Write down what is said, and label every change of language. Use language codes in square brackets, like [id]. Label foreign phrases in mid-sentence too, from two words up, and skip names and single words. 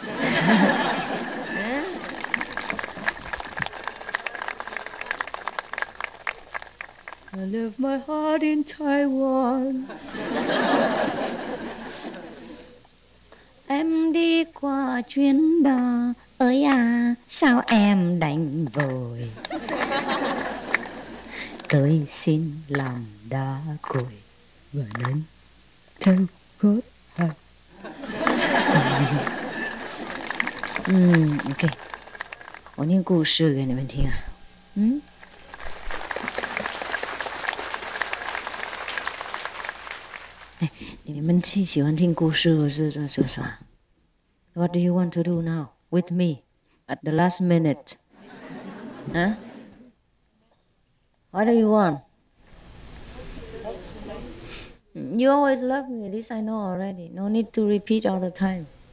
[en] I left my heart in Taiwan. [vi] Em đi qua chuyến đò ơi à, sao em đành vội. Tôi xin làm đá cội và đến theo gót ai. [zh] OK， 我念故事给你们听啊。你们喜欢听故事是啥 [en] ？What do you want to do now with me at the last minute? Huh? What do you want? You always love me. This I know already. No need to repeat all the time.